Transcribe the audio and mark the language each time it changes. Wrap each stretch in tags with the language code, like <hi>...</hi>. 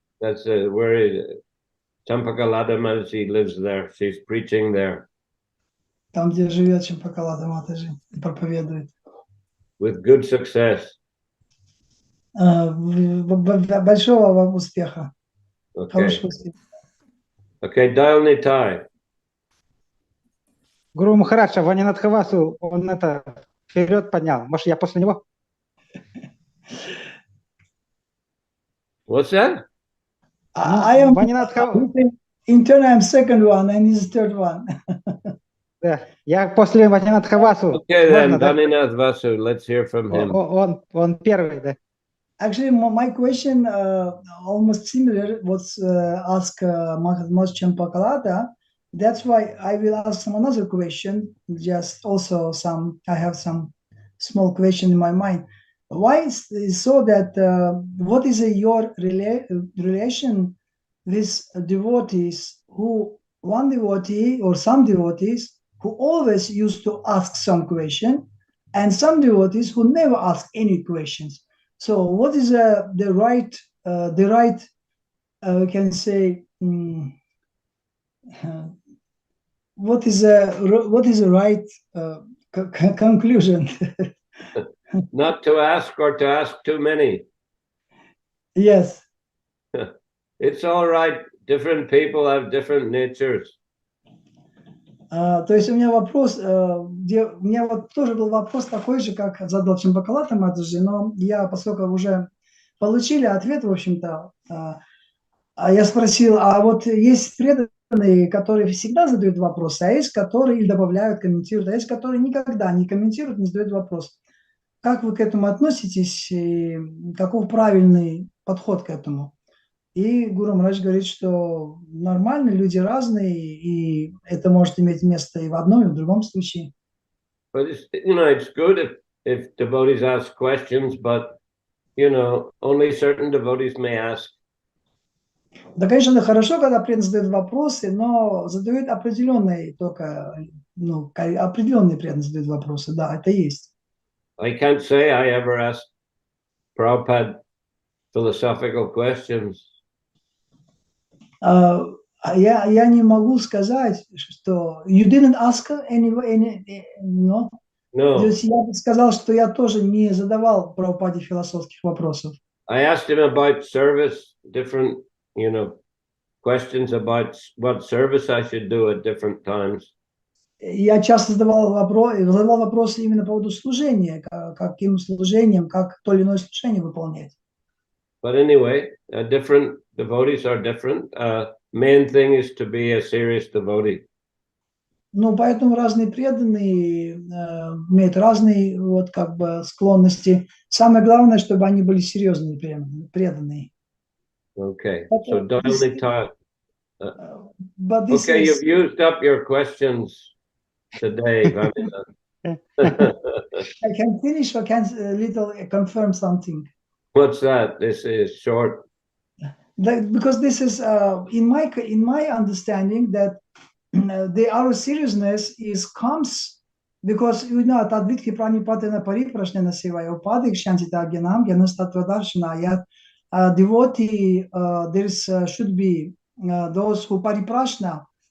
<en>That's where Champakalada Mataji lives there. She's preaching there.</en> <ru>Там, где живет Чампакалада Матаджи, проповедует.</ru> <en>With good success.</en> <ru>Большого успеха. Хорошего успеха.</ru> <en>Okay, Dial Nitai.</en> <ru>Гуру Махарадж, Ванинатхавасу, он это вперед поднял. Может, я после него?</ru> <en>What's that? I am</en> <ru>Ванинатхавасу.</ru> <en>in turn, I'm second one, and he's third one.</en> <ru>Да, я после Ванинатхавасу.</ru> <en>Okay, then, Vaninath Vasu, let's hear from him.</en> <ru>Он первый, да.</ru> <en>Actually, my question almost similar was asked Mahatma Champakalada. That's why I will ask some another question. Just also I have some small question in my mind. Why is so that what is your relation with devotees one devotee or some devotees who always used to ask some question, and some devotees who never ask any questions? So what is the right we can say what is the right conclusion? Not to ask or to ask too many. Yes. It's all right. Different people have different natures.</en> <ru>То есть у меня вопрос, у меня вот тоже был вопрос такой же, как задал Чампакалата Матаджи, но поскольку уже получили ответ, в общем-то, я спросил, а вот есть преданные, которые всегда задают вопросы, а есть, которые добавляют, комментируют, а есть, которые никогда не комментируют, не задают вопрос. Как вы к этому относитесь и каков правильный подход к этому? И Гуру Махарадж говорит, что нормально, люди разные, и это может иметь место и в одном, и в другом случае.</ru> <en>But it's good if devotees ask questions, but only certain devotees may ask.</en> <ru>Да, конечно, хорошо, когда преданные задают вопросы, но задают определенные только ну, определенные преданные задают вопросы, да, это есть.</ru> <en>I can't say I ever asked Prabhupada philosophical questions.</en> <ru>Я не могу сказать, что</ru> <en>you didn't ask no? No,</en> <ru>То есть я бы сказал, что я тоже не задавал Прабхупаде философских вопросов.</ru> <en>I asked him about service, different, questions about what service I should do at different times.</en> <ru>Я часто задавал вопросы именно по поводу служения, каким служением, как то или иное служение выполнять.</ru> <en>But anyway, different devotees are different. Main thing is to be a serious devotee.</en> <ru>Ну, поэтому разные преданные имеют разные вот как бы склонности. Самое главное, чтобы они были серьезные преданные.</ru> <en>Okay, so only taught. But this Okay, is, you've used up your questions today, Vanina. I can finish or can little confirm something. What's that? This is short. Because this is in my understanding that our seriousness comes because at advitki pranipatena pariprashnena sevaya upadik shantita gyanam gyanastatvadarshana ayat devotee there should be those who pariprashna.</en>